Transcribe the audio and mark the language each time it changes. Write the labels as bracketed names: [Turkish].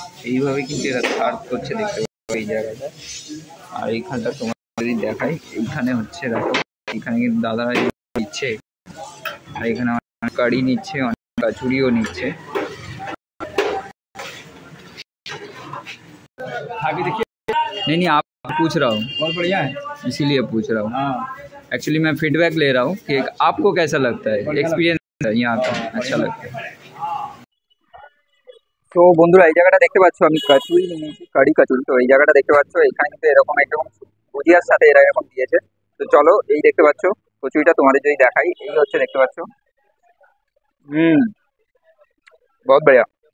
[Bangla] এইভাবে কিন্তু এরা সার্ভ করছে দেখতে পাচ্ছ এই জায়গাটা। আর এইখানটা তোমার যদি দেখাই এইখানে হচ্ছে দেখো এখানে কিন্তু দাদারা দিচ্ছে আর এখানে অনেক কারি নিচ্ছে, অনেক কচুরিও নিচ্ছে। [Hindi] अभी देखिए नहीं आप पूछ रहा हूँ बहुत बढ़िया है इसीलिए पूछ रहा हूँ। हाँ एक्चुअली मैं फीडबैक ले रहा हूँ कि आपको कैसा लगता है, एक्सपीरियंस यहाँ का अच्छा लगता है। [Bangla] তো বন্ধুরা এই জায়গাটা দেখতে পাচ্ছ আমি কচুরি নিয়েছি, কারি কচুরি। তো এই জায়গাটা দেখতে পাচ্ছ এখানে কিন্তু এরকম একদম ভুজিয়ার সাথে এরা এরকম দিয়েছে। তো চলো এই দেখতে পাচ্ছ কচুরিটা তোমাদের যদি দেখাই এই হচ্ছে দেখতে পাচ্ছ। [Hindi] বহুত बढ़िया।